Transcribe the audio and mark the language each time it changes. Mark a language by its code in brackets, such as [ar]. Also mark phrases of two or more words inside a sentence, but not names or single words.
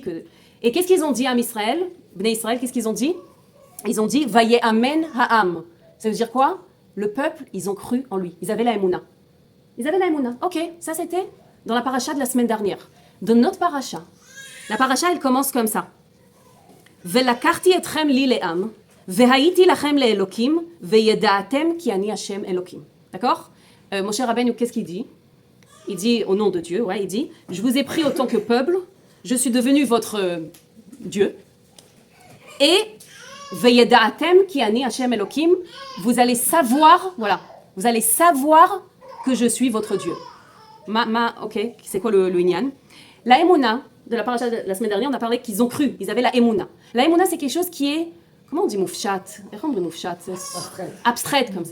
[fr] Et qu'est-ce qu'ils ont dit à [he] עם ישראל, בני ישראל, [fr] qu'est-ce qu'ils ont dit? Ils ont dit, [he] ויאמן העם. [fr] Ça veut dire quoi? Le peuple, ils ont cru en lui, ils avaient la Emouna. Ok, ça c'était dans la paracha de la semaine dernière. Dans notre paracha, la paracha, elle commence comme ça. [he] ולקחתי אתכם לי לעם, והייתי לכם לאלוקים, וידעתם כי אני השם אלוקים. [fr] D'accord? Moshe Rabbeinu, qu'est-ce qu'il dit? Il dit, au nom de Dieu, ouais, il dit, je vous ai pris autant que peuple, je suis devenu votre Dieu, et [he] וידעתם כי אני השם אלוקים, [fr] vous allez savoir, voilà, vous allez savoir que je suis votre Dieu. Ok, c'est quoi le inyan? La Emouna, de la paracha de la semaine dernière, on a parlé qu'ils ont cru, ils avaient la Emouna. La Emouna, c'est quelque chose qui est, comment on dit moufchat? Abstraite comme ça.